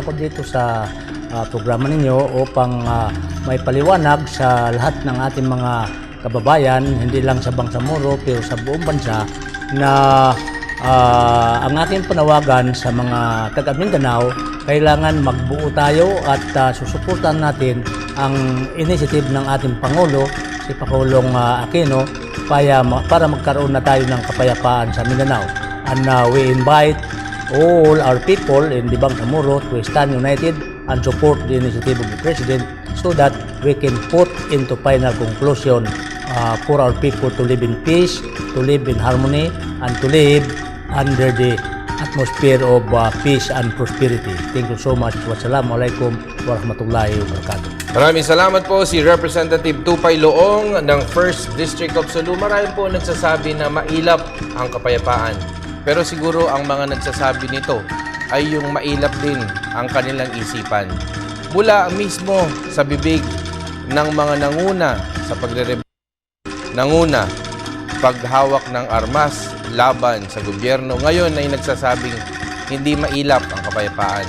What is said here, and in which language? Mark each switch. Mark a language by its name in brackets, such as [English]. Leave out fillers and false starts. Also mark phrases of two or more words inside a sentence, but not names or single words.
[Filipino] ako dito sa programa ninyo upang may paliwanag sa lahat ng ating mga kababayan, hindi lang sa Bangsamoro pero sa buong bansa, na ang ating panawagan sa mga taga Mindanao, kailangan magbuo tayo at susuportan natin ang initiative ng ating Pangulo, si Pangulong Aquino, para magkaroon na tayo ng kapayapaan sa Mindanao. [English] And we invite all our people in the Bangsamoro to stand united and support the initiative of the President so that we can put into final conclusion for our people to live in peace, to live in harmony, and to live under the atmosphere of peace and prosperity. Thank you so much. [Arabic] والسلام عليكم ورحمة الله وبركاته. [Filipino] Maraming salamat po si Representative Tupay Loong ng 1st District of Sulu. Marami po nagsasabi na mailap ang kapayapaan Pero siguro ang mga nagsasabi nito ay yung mailap din ang kanilang isipan. Mula mismo sa bibig ng mga nanguna sa nanguna paghawak ng armas laban sa gobyerno, ngayon ay nagsasabing hindi mailap ang kapayapaan.